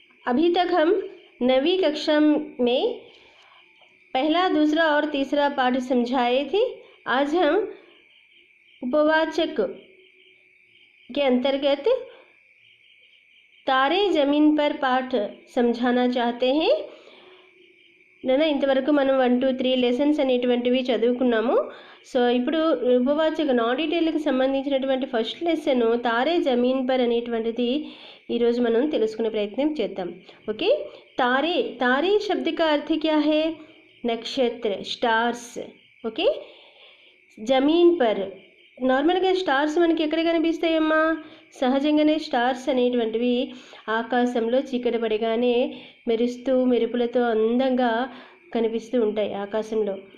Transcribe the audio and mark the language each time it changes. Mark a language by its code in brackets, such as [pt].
[hi] अभी तक हम 9वीं कक्षा में पहला, दूसरा और तीसरा पाठ समझाए थे। आज हम उपवाचक के अंतर्गत तारे जमीन पर पाठ समझाना चाहते हैं। [te] నేను ఇంతవరకు మనం 1 2 3 లెసన్స్ అనేటువంటివి చదువుకున్నాము. సో ఇప్పుడు ఉపవాచక నాన్ డీటెయిల్కి సంబంధించినటువంటి first lesson Taare Zameen per అనేటువంటిది ఈరోజు మనం తెలుసుకునే ప్రయత్నం చేద్దాం. [hi] ఓకే, తారే తారే शब्द का अर्थ क्या है? नक्षत्र, स्टार्स. [te] ఓకే, జమీన్ పర్ నార్మల్గా స్టార్స్ మనకి ఎక్కడ కనిపిస్తాయమ్మా? సహజంగానే స్టార్స్ అనేటువంటివి ఆకాశంలో చీకటి పడగానే మెరుస్తూ మెరుపులతో అందంగా కనిపిస్తూ ఉంటాయి ఆకాశంలో.